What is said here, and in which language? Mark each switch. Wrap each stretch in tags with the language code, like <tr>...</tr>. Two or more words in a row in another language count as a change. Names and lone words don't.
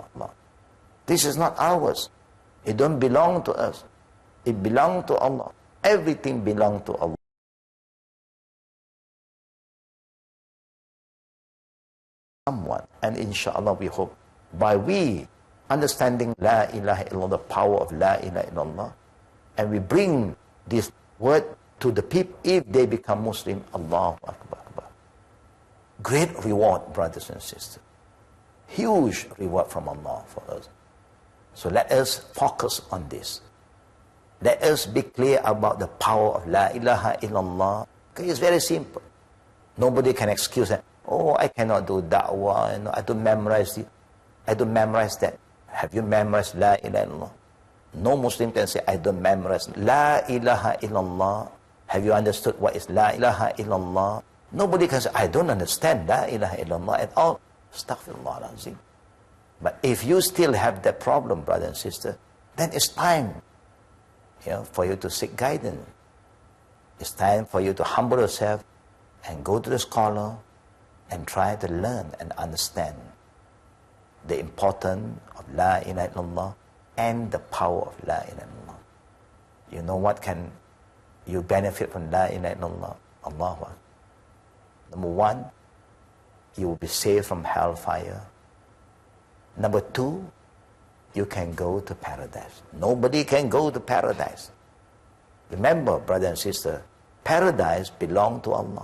<en>This is not ours. It don't belong to us. It belongs to Allah. Everything belongs to Allah. Someone, and inshallah we hope, by we understanding</en> <ar>لا إله إلا الله,</ar> <en>the power of</en> <ar>لا إله إلا الله,</ar> <en>and we bring this word to the people, if they become Muslim,</en> <ar>الله أكبر.</ar> <en>Great reward, brothers and sisters. Huge reward from Allah for us. So let us focus on this. Let us be clear about the power of</en> <ar>لا إله إلا الله.</ar> <en>Okay, it's very simple. Nobody can excuse that. Oh, I cannot do da'wah. I don't memorize it. I don't memorize that. Have you memorized</en> <ar>لا إله إلا الله?</ar> <en>No Muslim can say, I don't memorize</en> <ar>لا إله إلا الله.</ar> <en>Have you understood what is</en> <ar>لا إله إلا الله?</ar> <en>Nobody can say, I don't understand</en> <ar>لا إله إلا الله</ar> <en>at all.</en> <ar>أستغفر الله العظيم.</ar> <en>But if you still have that problem, brother and sister, then it's time, for you to seek guidance. It's time for you to humble yourself and go to the scholar and try to learn and understand the importance of</en> <ar>لا إله إلا الله</ar> <en>and the power of</en> <ar>لا إله إلا الله.</ar> <en>You know what can you benefit from</en> <ar>لا إله إلا الله? الله أكبر.</ar> <en>Number one, you will be saved from hellfire. Number two, you can go to paradise. Nobody can go to paradise. Remember, brother and sister, paradise belongs to Allah.</en>